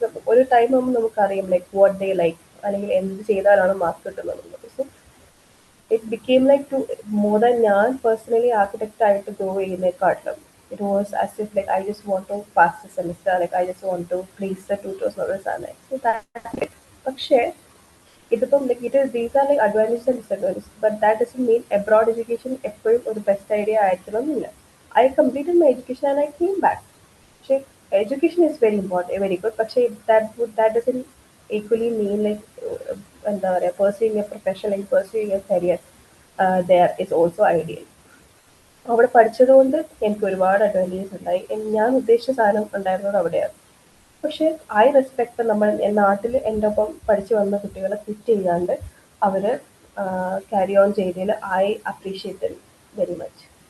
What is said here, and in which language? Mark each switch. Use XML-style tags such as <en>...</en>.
<ml>ഒരു ടൈം ആകുമ്പോൾ നമുക്കറിയാം ലൈക്ക്</ml> <en>what they like</en> <ml>അല്ലെങ്കിൽ എന്ത് ചെയ്താലാണ് മാർക്ക് കിട്ടുന്നത്.</ml> <en>so it became like to more than ഞാൻ personally architect</en> <ml>ആയിട്ട് grow ചെയ്യുന്നേക്കാട്ടിലും</ml> <en>it was as if like I just want to pass the semester, like I just want to please the tutors or something. So that's it.</en> <ml>പക്ഷേ ഇതിപ്പം</ml> <en>like it is these are like advantages and disadvantages, but that doesn't mean abroad education</en> <ml>എപ്പോഴും ഒരു best idea ആയിരിക്കണമെന്നില്ല.</ml> <en>I completed my education and I came back. പക്ഷേ education is very important, very good, പക്ഷേ that doesn't equally mean like</en> <ml>എന്താ പറയുക</ml> <en>pursuing a profession, like pursuing a career there is also ideal.</en> <ml>അവിടെ പഠിച്ചതുകൊണ്ട് എനിക്ക് ഒരുപാട് advantages ഉണ്ടായി. ഞാൻ ഉദ്ദേശിച്ച സാധനം ഉണ്ടായിരുന്നത് അവിടെയാണ്. പക്ഷേ</ml> <en>I respect</en> <ml>നമ്മൾ നാട്ടിൽ എൻ്റെ ഒപ്പം പഠിച്ചു വന്ന കുട്ടികളെ ക്വിറ്റ് ചെയ്യാണ്ട് അവർ ക്യാരി ഓൺ ചെയ്തതിൽ</ml> <en>I appreciate very much.</en>